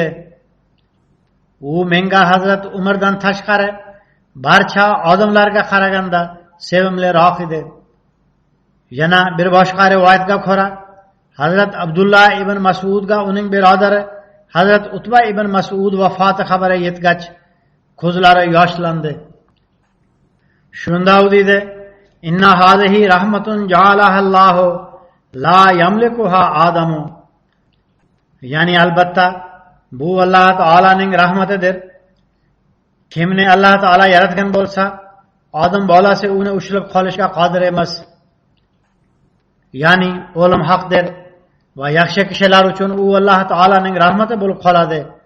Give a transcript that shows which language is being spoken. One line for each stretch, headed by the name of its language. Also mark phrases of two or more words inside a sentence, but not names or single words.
Uzbek: U menga Hazrat Umardan tashqari barcha odamlarga qaraganda sevimliroq edi. Yana bir boshqa rivoyatga ko'ra Hazrat Abdullah ibn Mas'udga uning birodari Hazrat Utba ibn Mas'ud vafoti xabari yetgach ko'zlari yoshlandi. Shunda u dedi:
Arabic: إن هذه رحمة جعلها الله لا يملكها آدم.
Uzbek: Ya'ni albatta bu Alloh taolaning rahmatidir. Kimni Alloh taolo yaratgan bo'lsa, odam bolasi uni ushlab qolishga qodir emas. Ya'ni o'lim haqdir va yaxshi kishilar uchun u Alloh taolaning rahmati bo'lib qoladi.